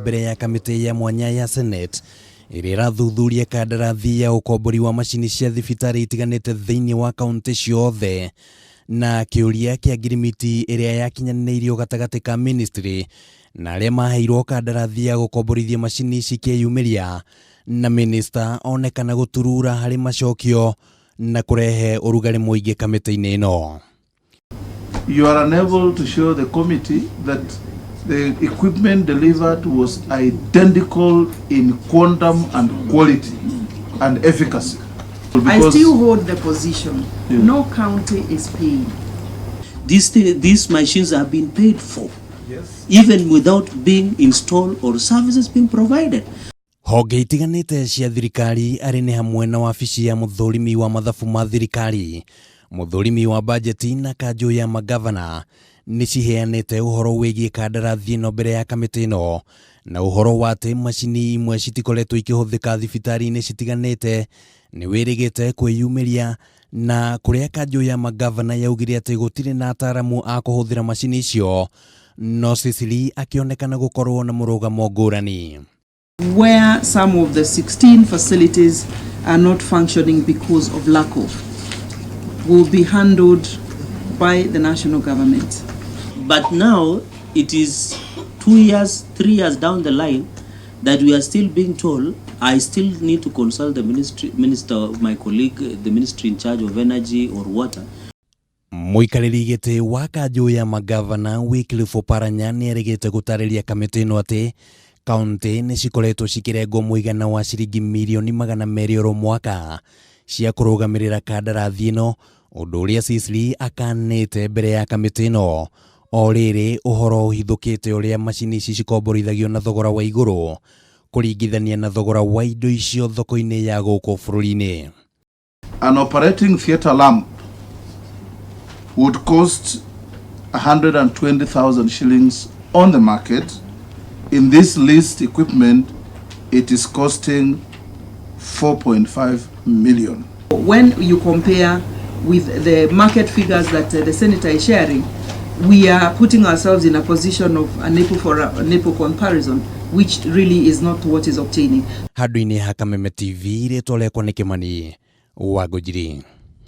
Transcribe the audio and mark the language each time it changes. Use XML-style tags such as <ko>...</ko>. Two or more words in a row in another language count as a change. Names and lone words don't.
<ki>mbere ya kamĩtĩ ya mwanya ya Senate ĩrĩa ĩrathuthuria kandarathi ya ũkombori wa macini cia thibitarĩ itiganĩte thĩinĩ wa kaunti ciothe, na kĩũria kĩa ngirimiti ĩrĩa yakinyanĩirio gatagatĩ ka ministry na arĩa maheirwo kandarathi ya gũkomborithia macini ici kĩyumĩria, na minista onekana gũturura harĩ macokio na kurehe urugarĩ mũingĩ kamĩtĩ-inĩ ĩno.</ki> <en>You are unable to show the committee that the equipment delivered was identical in quantum and quality and efficacy. I still hold the position. Yeah. No county is paying. These machines have been paid for, yes, even without being installed or services being provided.</en> <ki>Honge itiganĩte cia thirikari arĩ nĩ hamwe na wabici ya mũthũrimi wa mathabu ma thirikari, mũthũrimi wa bajeti na kanjũ ya magavana nĩ ciheanĩte ũhoro wĩgiĩ kandarathi ĩno mbere ya kamĩtĩ ĩno, na ũhoro wa atĩ macini imwe citikoretwo ikĩhũthĩka thibitarĩ-inĩ citiganĩte nĩ wĩrĩgĩte kwĩyumĩria, na kũrĩa kanjũ ya magavana yaugire atĩ gũtirĩ na ataramu a kũhũthĩra macini icio, no Cecily akĩonekana gũkorwo na mũrũgamo ngũrani.</ki> <en>Where some of the 16 facilities are not functioning because of lack of, will be handled by the national government. But now it is 2 years, 3 years down the line that we are still being told I still need to consult the minister, my colleague, the ministry in charge of energy or water.</en> <ki>Mũikarĩri gĩtĩ wa kanjũ ya magavana Wycliffe Oparanya nĩ erĩgĩte gũtarĩria kamĩtĩ ĩno atĩ kaunti nĩ cikoretwo cikĩrengwo mũigana wa ciringi mirioni 200 oro mwaka cia kũrũgamĩrĩra kandarathi ĩno, ũndũ ũrĩa Cecily akanĩte mbere ya kamĩtĩ ĩno. O rĩrĩ ũhoro ũhithũkĩte ũrĩa macini ici cikomborithagio na thogora wa igũrũ kũringithania na thogora wa indo icio thoko-inĩ ya gũkũ bũrũri-inĩ.</ki> <en>An operating theatre lamp would cost 120,000 shillings on the market. In this list equipment, it is costing 4.5 million. When you compare with the market figures that the senator is sharing, we are putting ourselves in a position of a NEPO comparison, which really is not what is obtaining.</en> <ki>Handũ-inĩ ha Kameme TV rĩtwa rĩakwa nĩ Kĩmani wa Ngũnjiri.</ki>